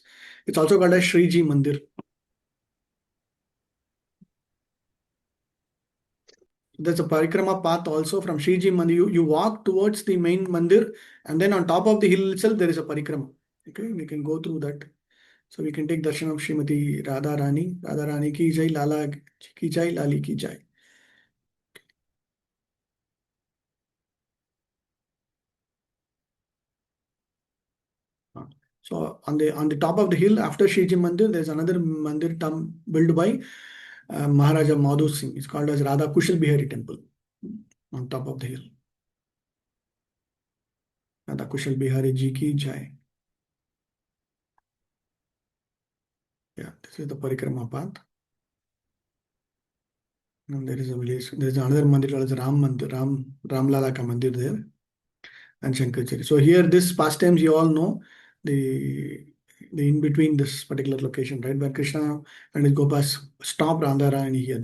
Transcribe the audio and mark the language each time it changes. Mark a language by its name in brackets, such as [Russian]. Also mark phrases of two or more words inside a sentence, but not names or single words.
[English] It's also called as Shriji Mandir. There's a parikrama path also from Shriji Mandir. You walk towards the main mandir, and then on top of the hill itself, there is a parikrama. Okay, we can go through that. So we can take darshan of [Hindi] श्रीमती राधा रानी की जय, लाला की जय, लाली की जय. [English] So on the top of the hill, after Shriji Mandir, there's another mandir built by Maharaja Madhu Singh. It's called as Radha Kushal Bihari Temple on top of the hill. [Hindi] राधा कुशल बिहारी जी की जय. [English] Yeah, this is the parikrama path. And there is a village. There is another mandir called as Ram Mandir, [Hindi] राम लला का मंदिर [English] there, and Shankarachari. So here, this pastimes you all know the in between this particular location, right, where Krishna and his Gopas stop Radharani here.